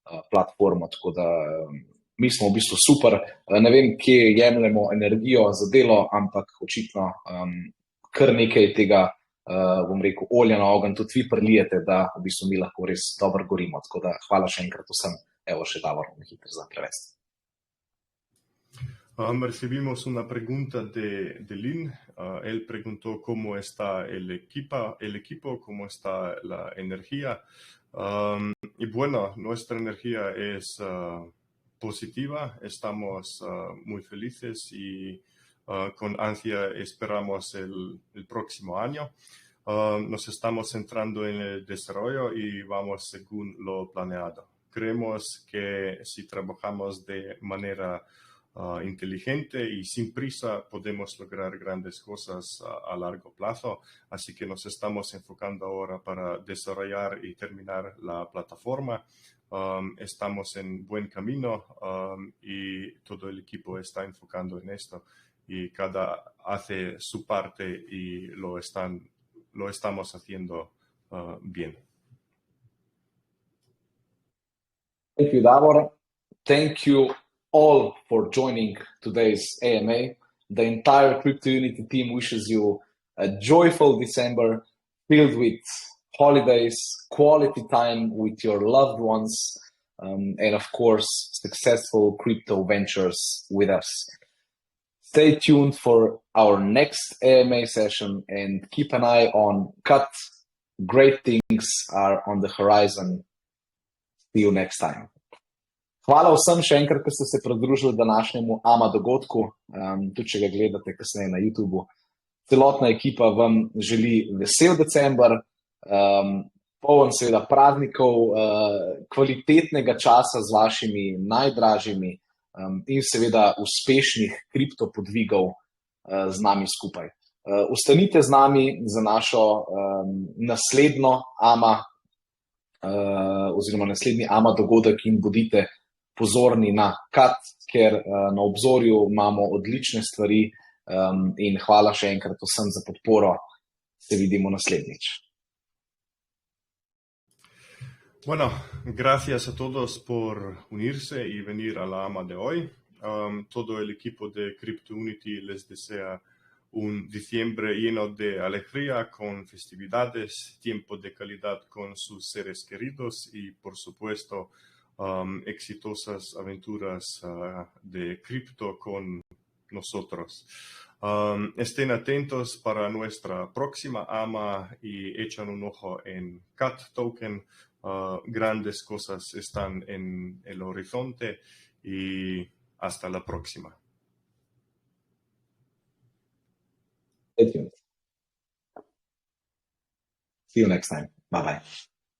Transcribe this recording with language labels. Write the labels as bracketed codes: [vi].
[sl] platformo, tako da mi smo v bistvu super. Ne vem, kje jemljemo energijo za delo, ampak očitno kar nekaj tega, bom rekel, olja na ogenj tudi vi prilijete, da v bistvu mi lahko res dobro gorimo. Tako da hvala še enkrat vsem. Evo še Davor, hitro za prevesti. [es] Recibimos una pregunta de Lynn. Él preguntó cómo está el equipo, cómo está la energía. Y bueno, nuestra energía es positiva, estamos muy felices y con ansia esperamos el próximo año. Nos estamos centrando en el desarrollo y vamos según lo planeado. Creemos que si trabajamos de manera inteligente y sin prisa podemos lograr grandes cosas a largo plazo, así que nos estamos enfocando ahora para desarrollar y terminar la plataforma. Estamos en buen camino y todo el equipo está enfocando en esto y cada hace su parte y lo estamos haciendo bien. [en] Thank you, Davor. Thank you all for joining today's AMA. The entire Crypto Unity team wishes you a joyful December filled with holidays, quality time with your loved ones, and of course, successful crypto ventures with us. Stay tuned for our next AMA session and keep an eye on Cut. Great things are on the horizon. See you next time. [sl] Hvala vsem še enkrat, ki ste se pridružili današnjemu AMA dogodku, tudi če ga gledate kasneje na YouTubu. Celotna ekipa vam želi vesel december, poln seveda praznikov, kvalitetnega časa z vašimi najdražjimi in seveda uspešnih kriptopodvigov z nami skupaj. Ostanite z nami za našo naslednjo AMA oziroma naslednji AMA dogodek in bodite pozorni na Cut, ker na obzorju imamo odlične stvari in hvala še enkrat vsem za podporo. Se vidimo naslednjič. [es] Bueno, gracias a todos por unirse y venir a la AMA de hoy. Todo el equipo de Crypto Unity les desea un diciembre lleno de alegría, con festividades, tiempo de calidad con sus seres queridos y, por supuesto, exitosas aventuras de cripto con nosotros. Estén atentos para nuestra próxima AMA y echan un ojo en CAT Token. Grandes cosas están en el horizonte y hasta la próxima. [en] Stay tuned. See you next time. Bye-bye.